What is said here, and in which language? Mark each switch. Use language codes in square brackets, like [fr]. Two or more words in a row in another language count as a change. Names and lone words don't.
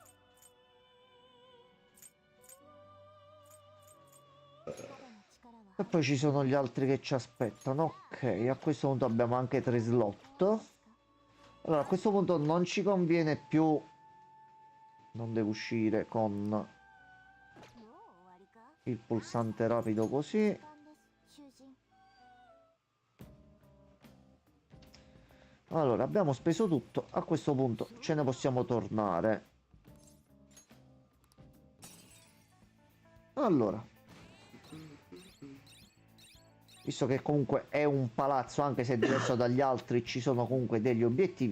[it] E poi ci sono gli altri che ci aspettano. Ok, a questo punto abbiamo anche 3 slot. Allora, a questo punto non ci conviene più... Non devo uscire con [ja] もう終わりか [it] il pulsante rapido così. [ja] 時間です囚人 [it] Allora, abbiamo speso tutto. A questo punto ce ne possiamo tornare. Allora, visto che comunque è un palazzo, anche se è diverso dagli altri, ci sono comunque degli obiettivi.